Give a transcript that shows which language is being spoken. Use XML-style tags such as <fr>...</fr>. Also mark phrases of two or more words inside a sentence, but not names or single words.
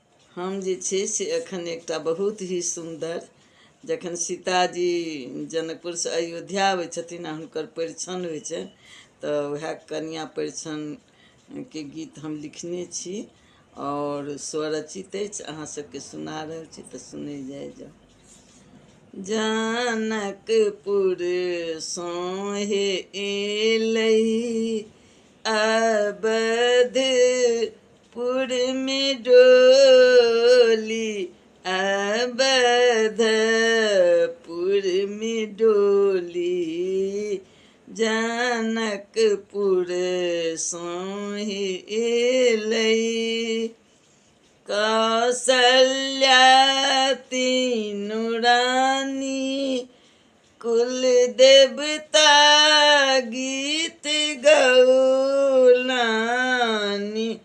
<mai>हम जे छै से एखन एकटा बहुत ही सुन्दर जखन सीताजी जनकपुर से अयोध्या आबै छथिन आ हुनकर परिछन होइ छनि तऽ वएह कन्या परिछन के गीत हम लिखने छी और स्वरचित अछि। अहाँ सबके सुना रहल छी तऽ सुनै जाए। जनकपुर सोहे एलै अवधपुर में डोली, अवधपुर में डोली। जनकपुर सोहे एलै कौसल्या तीनू रानी, कुल देवता गीत गौलानी।</mai>